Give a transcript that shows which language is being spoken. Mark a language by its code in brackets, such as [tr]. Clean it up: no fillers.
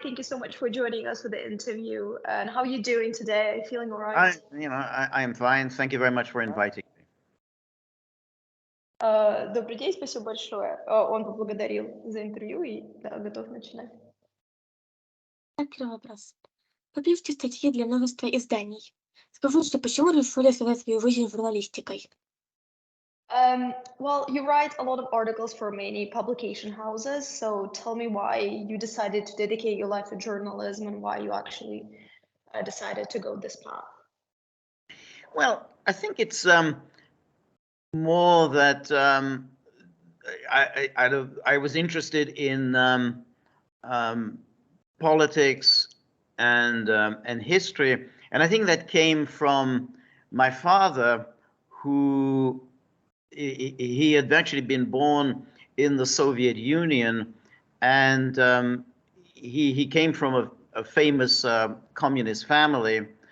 [en] Thank you so much for joining us for the interview. And how are you doing today? Feeling all right? I am fine. Thank you very much for inviting me. [ru] Добрый день, спасибо большое. Он поблагодарил за интервью и да, готов начинать. Первый вопрос. Вы пишете статьи для множества изданий. Скажите, почему решили связать свою жизнь с журналистикой? [en] Well, you write a lot of articles for many publication houses, so tell me why you decided to dedicate your life to journalism and why you actually decided to go this path. Well, I think it's more that I was interested in politics and history, and I think that came from my father, who he had actually been born in the Soviet Union, and he came from a famous communist family,